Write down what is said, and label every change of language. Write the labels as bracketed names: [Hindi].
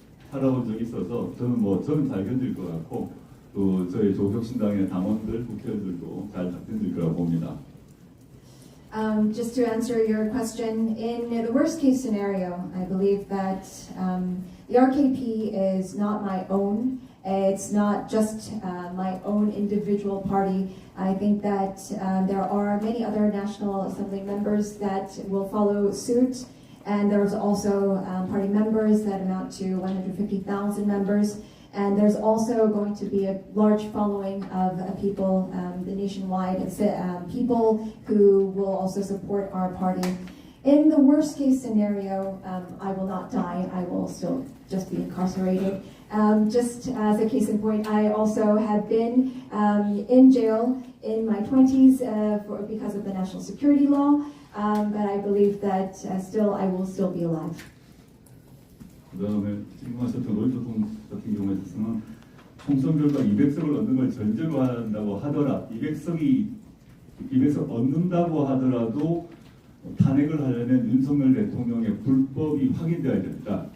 [Korean] 살아본 적이 있어서 저는 잘 견딜 것 같고 또 저희 조국혁신당의 당원들, 국회의원들도 잘 견딜 거라고 봅니다. [English] Just to answer your question, in the worst case scenario, I believe that the RKP is not my own. It's not just my own individual party. I think that there are many other National Assembly members that will follow suit, and there's also party members that amount to 150,000 members. And there's also going to be a large following of people, the nationwide people who will also support our party. In the worst case scenario, I will not die. I will still just be incarcerated. Just as a case in point, I also have been in jail in my 20s because of the national security law, but I believe that I will still be alive. [Korean] 그 다음에 지금 하셨던 로이터 같은 경우에 있어서는 총선 결과 200석을 얻는 걸 전제로 한다고 하더라 200석 얻는다고 하더라도 탄핵을 하려면 윤석열 대통령의 불법이 확인되어야 됩니다.